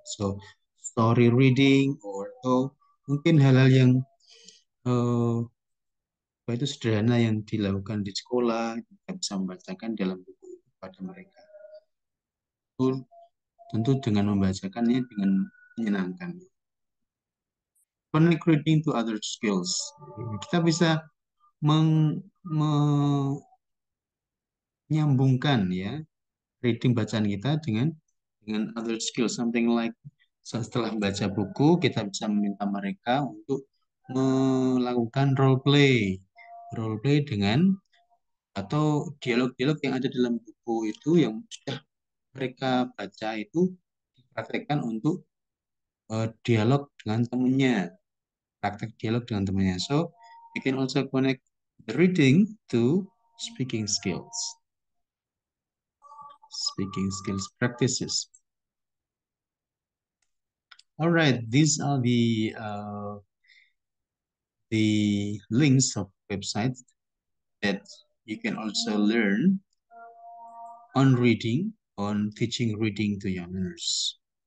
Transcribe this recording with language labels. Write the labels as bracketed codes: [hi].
[en] So, story reading [id] atau mungkin hal-hal yang eh, apa itu sederhana yang dilakukan di sekolah, kita bisa membacakan dalam buku itu kepada mereka. Itu tentu dengan membacakannya dengan menyenangkan. [en] Connect reading to other skills. [id] Kita bisa menyambungkan ya reading bacaan kita dengan [en] other skill, something like [id] setelah membaca buku kita bisa meminta mereka untuk melakukan role play dengan atau dialog-dialog yang ada dalam buku itu yang sudah mereka baca itu dipraktekkan untuk dialog dengan temannya, praktek dialog dengan temannya. [en] So we can also connect the reading to speaking skills. Speaking skills practices. All right, these are the links of websites that you can also learn on reading, on teaching reading to young learners.